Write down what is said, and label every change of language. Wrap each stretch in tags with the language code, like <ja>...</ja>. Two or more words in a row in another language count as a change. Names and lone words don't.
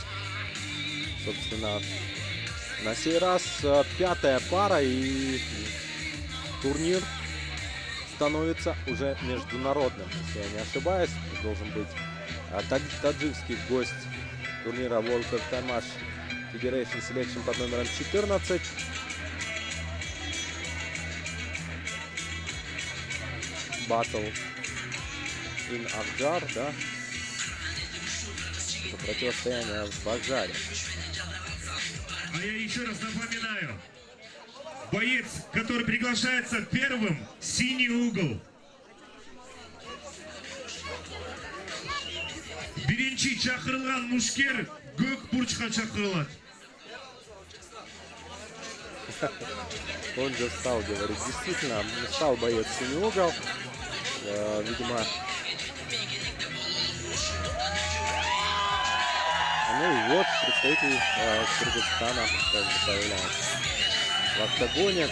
<ru>Собственно, на сей раз 5-я пара, и турнир становится уже международным, если я не ошибаюсь. Должен быть таджикский гость турнира World Karate Match Federation Selection под номером 14.</ru> <en>Battle in Акжар, да?</en> <ru>Это противостояние в Акжаре. А я еще раз напоминаю, боец, который приглашается первым, синий угол.</ru> <ky>Биринчи чакырылган мушкер көк бурчка чакырылат.</ky> <ru>Он же встал, говорит, действительно, встал боец в синий угол. Видимо, ну и вот представитель Кыргызстана появляется в октагоне.</ru>